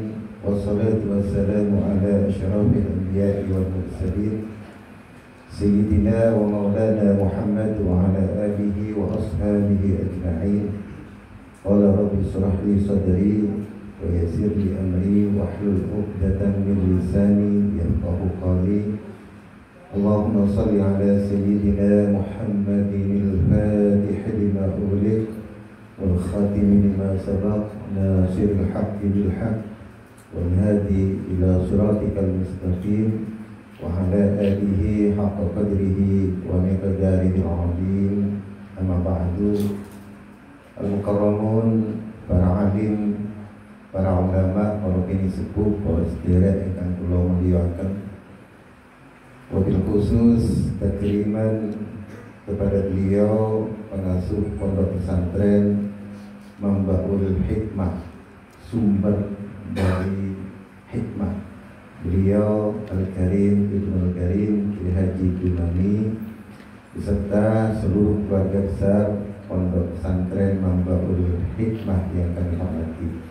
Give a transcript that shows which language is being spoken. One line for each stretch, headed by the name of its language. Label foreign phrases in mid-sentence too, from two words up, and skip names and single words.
Arabic: والصلاة والسلام على أشرف الأنبياء والمرسلين سيدنا ومولانا محمد وعلى آله وأصحابه أجمعين. قال رب اشرح لي صدري ويسر لي أمري واحلل عقدة من لساني يفقهوا قولي. اللهم صل على سيدنا محمد الفاتح لما أغلق والخاتم لما سبق ناصر الحق بالحق والهادي إلى صراطك المستقيم وعلى آله حق قدره ومقداره العظيم. أما بعد.
Javanese: Al-mukarramun, para alim, para ulama, para kini sepuh, para sederek yang kula muliakan.
Arabic: وبالخصوص
Indonesian: takriman kepada beliau pengasuh pondok pesantren Mambaul Hikmah, sumber dari hikmah. Beliau Al-Karim Ibnu Al-Karim Kiai Haji Dumani beserta seluruh keluarga besar pondok pesantren Mambaul Hikmah yang kami hormati.